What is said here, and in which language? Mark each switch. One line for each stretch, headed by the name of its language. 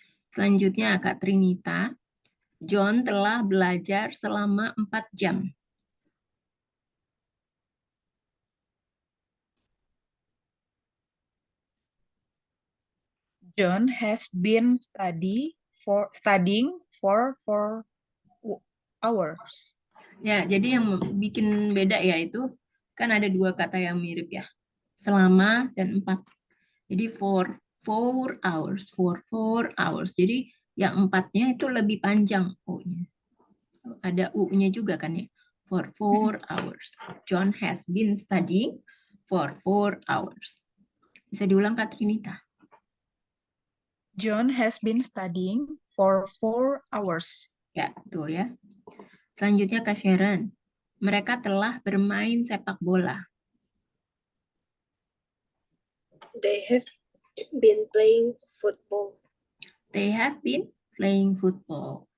Indonesian: Selanjutnya Kak Trinita. John telah belajar selama 4 jam.
English: John has been studying for 4 hours.
Indonesian: Ya, jadi yang bikin beda ya itu kan ada dua kata yang mirip ya. Selama dan 4.
English: Jadi for 4 hours, for 4 hours.
Indonesian: Jadi yang 4-nya itu lebih panjang O-nya. Ada U-nya juga kan ya.
English: For 4 hours. John has been studying for 4 hours.
Indonesian: Bisa diulang Kak Trinita?
English: John has been studying for 4 hours.
Indonesian: Ya, tuh ya. Selanjutnya Kak Sharon. Mereka telah bermain sepak bola.
English: They have been playing football. They have been playing football.